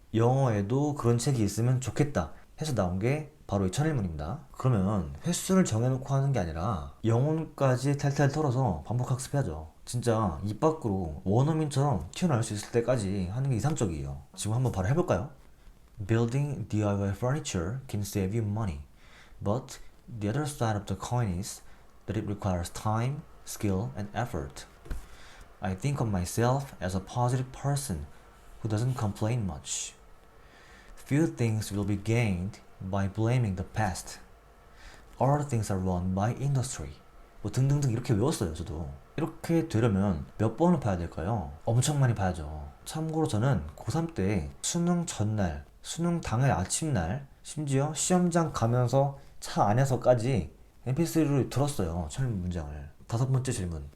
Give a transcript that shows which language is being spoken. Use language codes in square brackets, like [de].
[ko] 영어에도 그런 책이 있으면 좋겠다 해서 나온 게 바로 이 천일문입니다. 그러면 횟수를 정해놓고 하는 게 아니라 영혼까지 탈탈 털어서 반복 학습해야죠. 진짜 입 밖으로 원어민처럼 튀어나올 수 있을 때까지 하는 게 이상적이에요. 지금 한번 바로 해볼까요? [en] Building DIY furniture can save you money, but the other side of the coin is that it requires time, skill, and effort. I think of myself as a positive person who doesn't complain much. Few things will be gained by blaming the past. All things are run by industry. [ko] 뭐 등등등 이렇게 외웠어요, 저도. 이렇게 되려면 몇 번을 봐야 될까요? 엄청 많이 봐야죠. 참고로 저는 고3 때 수능 전날, 수능 당일 아침날, 심지어 시험장 가면서 차 안에서까지 mp3로 들었어요, 천일문 문장을. 다섯 번째 질문.